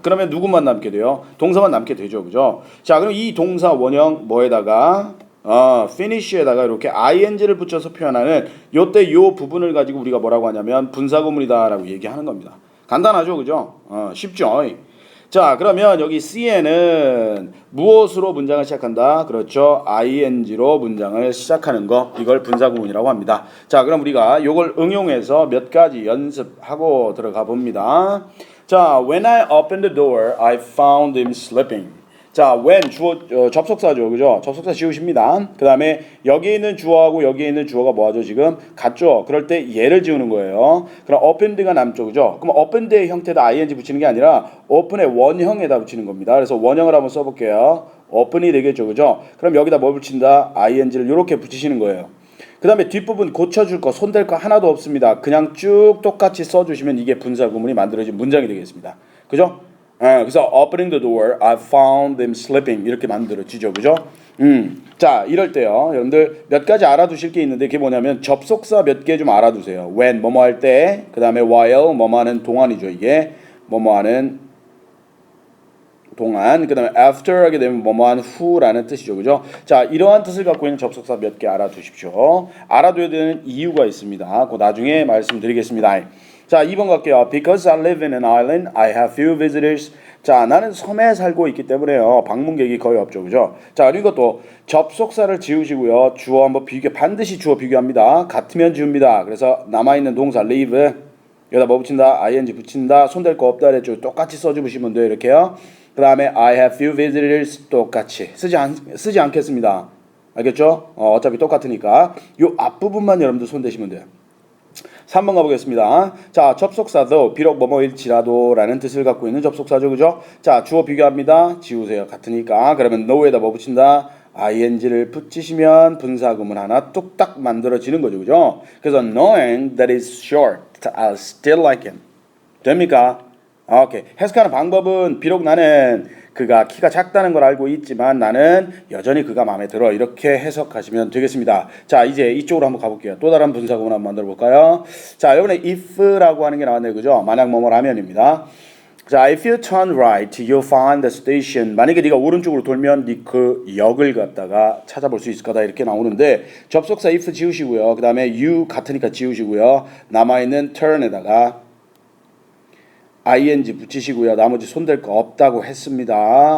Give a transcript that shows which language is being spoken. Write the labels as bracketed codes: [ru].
[ko] 그러면 누구만 남게 돼요? 동사만 남게 되죠. 그죠? 자, 그럼 이 동사 원형 뭐에다가 finish에다가 이렇게 ing를 붙여서 표현하는 요때 요 부분을 가지고 우리가 뭐라고 하냐면 분사구문이다라고 얘기하는 겁니다. 간단하죠? 그죠? 쉽죠? 자, 그러면 여기 C에는 무엇으로 문장을 시작한다? 그렇죠. ing로 문장을 시작하는 거. 이걸 분사구문이라고 합니다. 자, 그럼 우리가 이걸 응용해서 몇 가지 연습하고 들어가 봅니다. [en] 자, when I opened the door, I found him sleeping. [ko] 자, when 주어 접속사죠. 그죠? 접속사 지우십니다. 그 다음에 여기에 있는 주어하고 여기에 있는 주어가 뭐하죠? 지금 같죠? 그럴 때 얘를 지우는 거예요. 그럼 opened가 남죠. 그죠? 그럼 opened의 형태에다 ing 붙이는 게 아니라 open의 원형에다 붙이는 겁니다. 그래서 원형을 한번 써볼게요. open이 되겠죠. 그죠? 그럼 여기다 뭘 붙인다? ing를 이렇게 붙이시는 거예요. 그 다음에 뒷부분 고쳐줄 거, 손댈 거 하나도 없습니다. 그냥 쭉 똑같이 써주시면 이게 분사구문이 만들어진 문장이 되겠습니다. 그죠? 그래서 [en] opening the door, I found them sleeping [ko] 이렇게 만들어지죠, 그죠? 자, 이럴 때요, 여러분들 몇 가지 알아두실 게 있는데 그게 뭐냐면 접속사 몇 개 좀 알아두세요. when 뭐뭐 할 때, 그 다음에 while 뭐뭐 하는 동안이죠, 이게 뭐뭐 하는 동안, 그 다음에 after 하게 되면 뭐뭐 한 후라는 뜻이죠, 그죠? 자, 이러한 뜻을 갖고 있는 접속사 몇 개 알아두십시오. 알아둬야 되는 이유가 있습니다. 그 나중에 말씀드리겠습니다. 자, 2번 갈게요. [en] Because I live in an island, I have few visitors. [ko] 자, 나는 섬에 살고 있기 때문에요. 방문객이 거의 없죠, 그죠? 자, 그리고 이것도 접속사를 지우시고요. 주어 한번 반드시 주어 비교합니다. 같으면 지웁니다. 그래서 남아있는 동사 live 여기다 뭐 붙인다? ing 붙인다. 손댈 거 없다 그랬죠. 똑같이 써주시면 돼요. 이렇게요. 그 다음에 [en] I have few visitors [ko] 똑같이 쓰지 않겠습니다. 알겠죠? 어차피 똑같으니까 요 앞부분만 여러분들 손대시면 돼요. 3번 가보겠습니다. 자, 접속사도 비록 뭐뭐일지라도 라는 뜻을 갖고 있는 접속사죠. 그죠? 자, 주어 비교합니다. 지우세요. 같으니까. 그러면 know에다 뭐 붙인다? ing를 붙이시면 분사구문 하나 뚝딱 만들어지는 거죠. 그죠? 그래서 [en] knowing that is short, I still like him. [ko] 됩니까? 오케이. 해석하는 방법은 비록 나는 그가 키가 작다는 걸 알고 있지만 나는 여전히 그가 마음에 들어. 이렇게 해석하시면 되겠습니다. 자, 이제 이쪽으로 한번 가볼게요. 또 다른 분사구문 한번 만들어 볼까요? 자, 이번에 if라고 하는 게 나왔네요. 그죠? 만약 뭐뭐라면입니다. [en] 자, if you turn right, you'll find the station. [ko] 만약에 네가 오른쪽으로 돌면 네 그 역을 갖다가 찾아볼 수 있을 거다 이렇게 나오는데 접속사 if 지우시고요. 그 다음에 you 같으니까 지우시고요. 남아있는 turn에다가 ing 붙이시고요. 나머지 손댈 거 없다고 했습니다.